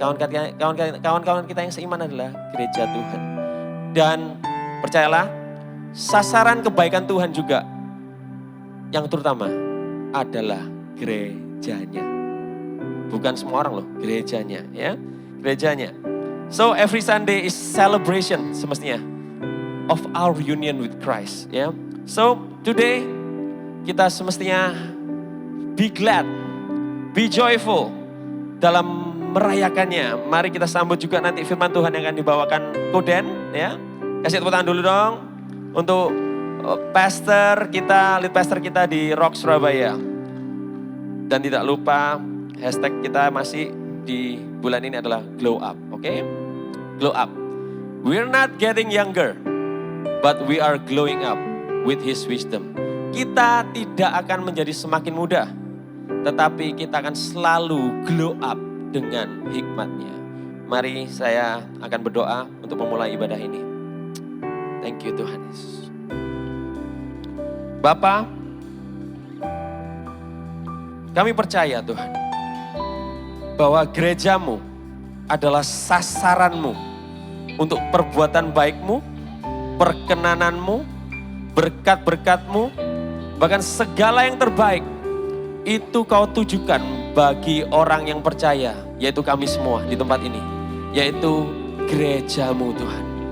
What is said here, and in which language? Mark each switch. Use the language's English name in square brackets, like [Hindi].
[Indonesian] Kawan-kawan kita yang seiman adalah gereja Tuhan. Dan percayalah, sasaran kebaikan Tuhan juga yang terutama adalah gerejanya. Bukan semua orang loh, gerejanya ya. Gerejanya. [English] So every Sunday is celebration [Indonesian] semestinya [English] of our union with Christ ya. So today [Indonesian] kita semestinya [English] be glad, be joyful [Indonesian] dalam merayakannya. Mari kita sambut juga nanti firman Tuhan yang akan dibawakan Koden ya. Kasih tepuk tangan dulu dong untuk pastor kita, lead pastor kita di Rock Surabaya. Dan tidak lupa hashtag kita masih di bulan ini adalah glow up, oke? [English] Glow up. We're not getting younger, but we are glowing up with His wisdom. [Indonesian] Kita tidak akan menjadi semakin muda, tetapi kita akan selalu glow up dengan hikmat-Nya. Mari saya akan berdoa untuk memulai ibadah ini. [English] Thank you [Indonesian] Tuhan Yesus. Bapa, kami percaya Tuhan, bahwa gereja-Mu adalah sasaran-Mu untuk perbuatan baik-Mu, perkenanan-Mu, berkat-berkat-Mu, bahkan segala yang terbaik itu Kau tujukan bagi orang yang percaya, yaitu kami semua di tempat ini, yaitu gereja-Mu Tuhan.